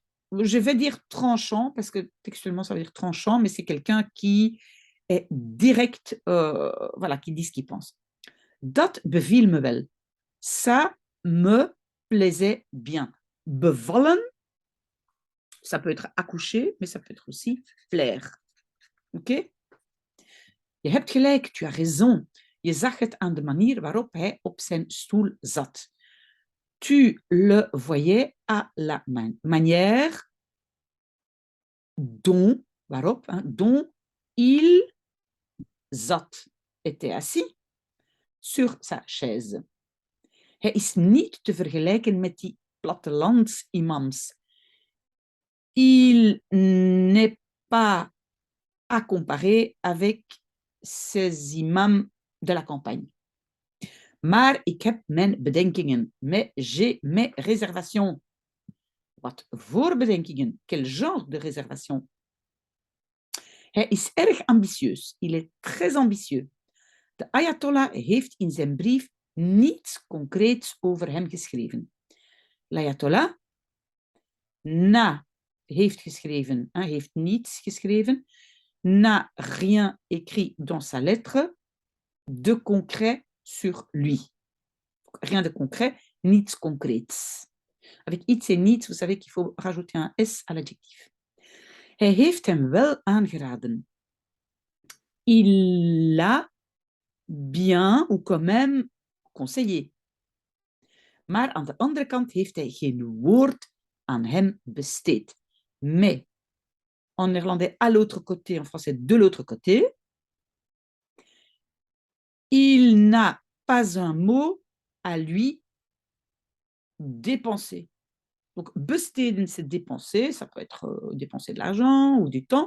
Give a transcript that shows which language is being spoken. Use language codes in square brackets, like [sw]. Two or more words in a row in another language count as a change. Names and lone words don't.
[fr] Je vais dire tranchant, parce que textuellement, ça veut dire tranchant, mais c'est quelqu'un qui est direct, voilà, qui dit ce qu'il pense. [nl] Dat beviel me wel. [fr] Ça me plaisait bien. Bevallen, ça peut être accoucher, mais ça peut être aussi plaire. [nl] Ok? Je hebt gelijk, [fr] tu as raison. [nl] Je zag het aan de manier waarop hij op zijn stoel zat. [fr] Tu le voyais à la manière dont, waarop, hein, dont il zat, était assis sur sa chaise. [nl] Hij is niet te vergelijken met die plattelandsimams. [fr] il n'est pas à comparer avec ces imams de la campagne. [nl] Maar ik heb mijn bedenkingen. [fr] Mais j'ai mes réservations. [nl] Wat voor bedenkingen? [fr] Quel genre de réservation? [nl] Hij is erg ambitieus. [fr] Il est très ambitieux. [nl] De Ayatollah heeft in zijn brief niets concreets over hem geschreven. L'Ayatollah heeft geschreven, heeft niets geschreven, [fr] n'a rien écrit dans sa lettre de concret sur lui. Rien de concret, [nl] niets concreets. Avec iets en niets, [fr] vous savez qu'il faut rajouter un S à l'adjectif. [nl] Hij heeft hem wel aangeraden. [fr] Il l'a bien ou quand même conseillé. [nl] Maar aan de andere kant heeft hij geen woord aan hem besteed. [fr] Mais, en néerlandais à l'autre côté, en français de l'autre côté, il n'a pas un mot à lui dépenser. Donc, besteden, c'est dépenser, ça peut être dépenser de l'argent ou du temps.